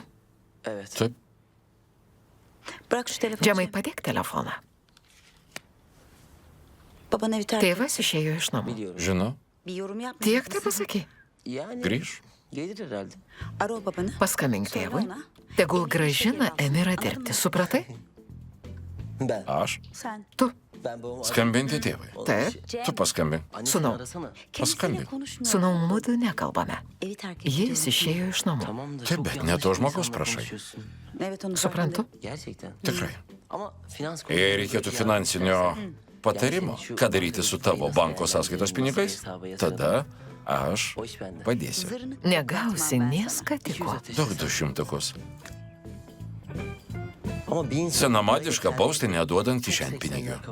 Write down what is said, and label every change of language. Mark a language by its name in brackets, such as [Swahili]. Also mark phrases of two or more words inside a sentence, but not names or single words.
[Lithuanian] Taip. [Turkish] Bırak şu telefonu. [Lithuanian] Džemai, padėk telefoną. [Turkish] Baban evi terk. [Lithuanian] Tėvas išėjo iš namų. Žinau. [Turkish] Bir yorum yapma. [Lithuanian] Tiek tai pasaky. Grįž. [Turkish] Ara o babanı. [Lithuanian] Paskambink tėvui. Tegul grąžina Emirą dirbti, supratai? Aš? [Turkish] Sen. [Lithuanian] Tu. Skambinti tėvui. Taip. Tu paskambink. Sūnau. [Turkish] Kendisiyle [Lithuanian] Paskambink. [Turkish] konuşmuyor. [Lithuanian] Sūnau, mudu nekalbame. [Turkish] Evi terk [Lithuanian] Jis išėjo iš namų. Taip, bet ne to žmogaus prašai. [Turkish] Evet onu [Lithuanian] Suprantu. Tikrai. Jei reikėtų finansinio patarimo, ką daryti su tavo banko sąskaitos pinigais, tada aš padėsiu. Negausi nė skatiko. Daug 200. Senamadiška bausti neduodant kišenpinigių.